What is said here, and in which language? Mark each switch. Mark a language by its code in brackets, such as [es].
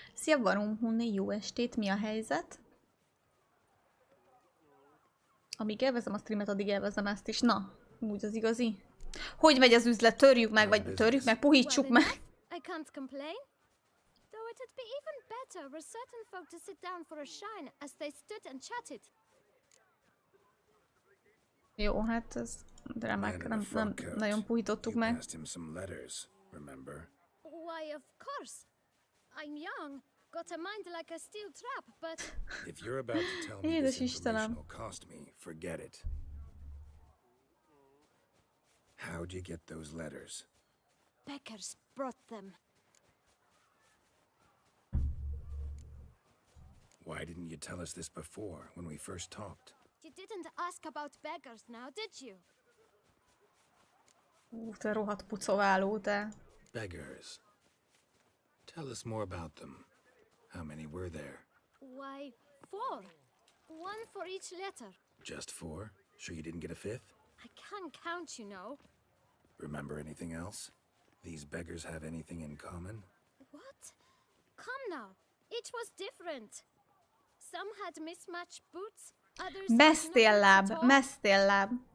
[hu] Szia Varumhunni, jó estét, mi a helyzet? Amíg élvezem a streamet, addig élvezem ezt is. Na, úgy az igazi. Hogy megy az üzlet? Törjük meg, vagy törjük meg, puhítsuk meg. [en] I can't complain. Though it'd be even better were certain folk to sit down for a shine as they stood and chatted. [hu] Jó, hát ez remek, nem nagyon puhítottuk meg. [en] Why, of course. I'm young, got a mind like a steel trap, but... If you're about to tell me this information will cost me, forget it. How'd you get those letters? Beggars brought them. Why didn't you tell us this before, when we first talked? You didn't ask about beggars now, did you? [hu] Te rohadt pucováló, te. [en] Beggars. Tell us more about them. How many were there? Why, 4. 1 for each letter. Just 4? Sure you didn't get a 5th? I can't count, you know. Remember anything else? These beggars have anything in common? What? Come now. Each was different. Some had mismatched boots, others [hu] Mesztélláb, mesztélláb.